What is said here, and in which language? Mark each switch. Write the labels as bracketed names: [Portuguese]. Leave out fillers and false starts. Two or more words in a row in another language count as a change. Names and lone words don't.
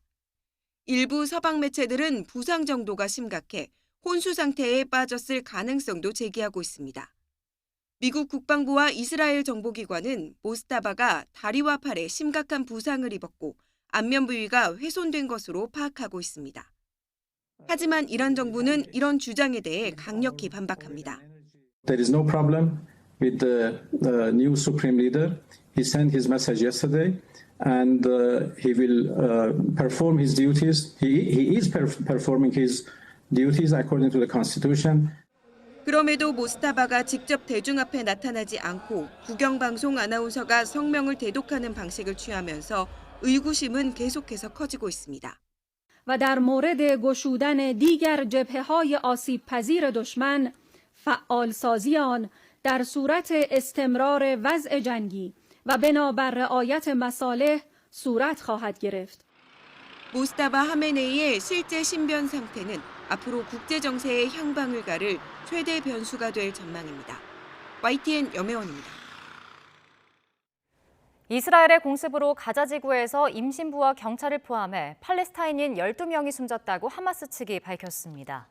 [Korean] 일부 서방 매체들은 부상 정도가 심각해 혼수 상태에 빠졌을 가능성도 제기하고 있습니다. 미국 국방부와 이스라엘 정보기관은 모스타바가 다리와 팔에 심각한 부상을 입었고 안면 부위가 훼손된 것으로 파악하고 있습니다. 하지만 이란 정부는 이런 주장에 대해 강력히 반박합니다. [English] There is no problem with the new supreme leader. He sent his message yesterday and he will perform his duties. He is performing his duties according to the constitution. [Korean] 그럼에도 모스타바가 직접 대중 앞에 나타나지 않고 국영방송 아나운서가 성명을 대독하는 방식을 취하면서 의구심은 계속해서 커지고 있습니다. [Persian] و در مورد گشودن دیگر جبهه‌های آسیب‌پذیر دشمن فعالسازی آن در صورت استمرار وضع جنگی و بنابر رعایت مصالح صورت خواهد گرفت. [Korean] 모스타바 하메네이의 실제 신변 상태는 앞으로 국제 정세의 향방을 가를 최대 변수가 될 전망입니다. YTN 염혜원입니다. 이스라엘의 공습으로 가자 지구에서 임신부와 경찰을 포함해 팔레스타인인 12명이 숨졌다고 하마스 측이 밝혔습니다.